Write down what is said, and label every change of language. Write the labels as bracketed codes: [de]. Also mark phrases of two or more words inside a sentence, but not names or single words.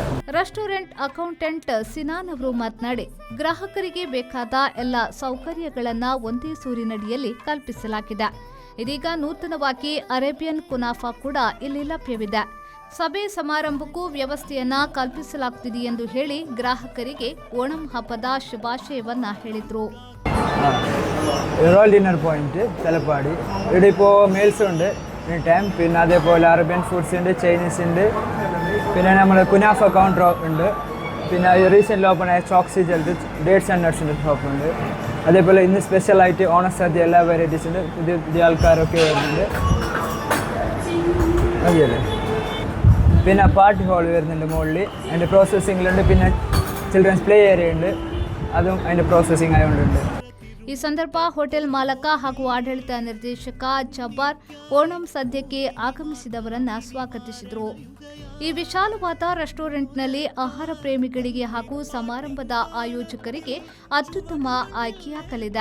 [en] restaurant accountant [kn] ಸಿನಾನ್ ಅವರು ಮಾತನಾಡಿ, ಗ್ರಾಹಕರಿಗೆ ಬೇಕಾದ ಎಲ್ಲ ಸೌಕರ್ಯಗಳನ್ನು ಒಂದೇ ಸೂರಿನಡಿಯಲ್ಲಿ ಕಲ್ಪಿಸಲಾಗಿದೆ. ಇದೀಗ ನೂತನವಾಗಿ ಅರೇಬಿಯನ್ ಕುನಾಫಾ ಕೂಡ ಇಲ್ಲಿ ಲಭ್ಯವಿದೆ. ಸಭೆ ಸಮಾರಂಭಕ್ಕೂ ವ್ಯವಸ್ಥೆಯನ್ನ ಕಲ್ಪಿಸಲಾಗುತ್ತಿದೆ ಎಂದು ಹೇಳಿ ಗ್ರಾಹಕರಿಗೆ ಓಣಂ ಹಬ್ಬದ ಶುಭಾಶಯವನ್ನ ಹೇಳಿದ್ರು. [ml] റോയൽ ഡിന്നർ പോയിന്റ് തലപ്പാടി. ഇവിടെ ഇപ്പോൾ മീൽസ് ഉണ്ട് [en] any time. [ml] പിന്നെ അതേപോലെ [en] Arabian foods [ml] ഉണ്ട്, ചൈനീസ് ഉണ്ട്. പിന്നെ നമ്മൾ കുനാഫ കൗണ്ടർ ഉണ്ട്. പിന്നെ [en] recently open [ml] ആയ ചോക്സി ജൽത്ത് ഡേറ്റ്സ് ആൻഡ് നട്ട്സിൻ്റെ ഷോപ്പ് ഉണ്ട്. അതേപോലെ ഇന്ന് സ്പെഷ്യലായിട്ട് ഓണസദ്യ എല്ലാ വെറൈറ്റീസ് ഉണ്ട്. പുതിയ ആൾക്കാരൊക്കെ വരുന്നുണ്ട്. മതിയല്ലേ? പിന്നെ [en] party hall [ml] വരുന്നുണ്ട് മുകളിൽ. അതിൻ്റെ പ്രോസസ്സിങ്ങിലുണ്ട്. പിന്നെ [en] children's play area [ml] ഉണ്ട്. അതും അതിൻ്റെ പ്രോസസ്സിങ് ആയതുകൊണ്ടുണ്ട്. [kn] ಈ ಸಂದರ್ಭ ಹೋಟೆಲ್ ಮಾಲಕ ಹಾಗೂ ಆಡಳಿತ ನಿರ್ದೇಶಕ ಜಬ್ಬಾರ್ ಓಣಂ ಸದ್ಯಕ್ಕೆ ಆಗಮಿಸಿದವರನ್ನ ಸ್ವಾಗತಿಸಿದರು. ಈ ವಿಶಾಲವಾದ ರೆಸ್ಟೋರೆಂಟ್ನಲ್ಲಿ ಆಹಾರ ಪ್ರೇಮಿಗಳಿಗೆ ಹಾಗೂ ಸಮಾರಂಭದ ಆಯೋಜಕರಿಗೆ ಅತ್ಯುತ್ತಮ ಆಯ್ಕೆಯಾಗಲಿದೆ.